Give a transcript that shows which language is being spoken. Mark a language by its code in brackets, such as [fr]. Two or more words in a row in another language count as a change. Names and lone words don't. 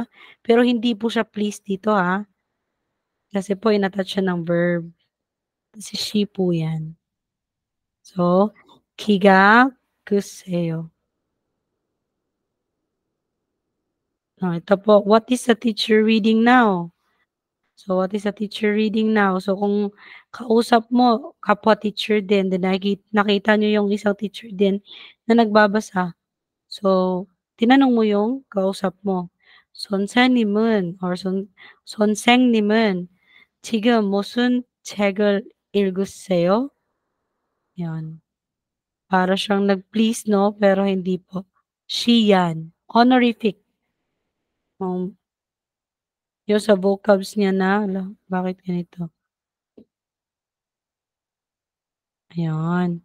[tl] Pero hindi po siya please dito ha. Kasi po inattach siya ng verb. Si she po yan. So, kiga kuseyo. Ito po, [en] what is the teacher reading now? So, what is the teacher reading now? So, [tl] kung kausap mo, kapwa teacher din, then nakita nyo yung isang teacher din na nagbabasa. So, tinanong mo yung kausap mo. [ko] 선생님은 or 선생님은 지금 무슨 책을 읽으세요? [tl] Yan. Para siyang nag-please, no? Pero hindi po. She yan. Honorific. Yung sa vocabs niya na, bakit ganito? Ayan.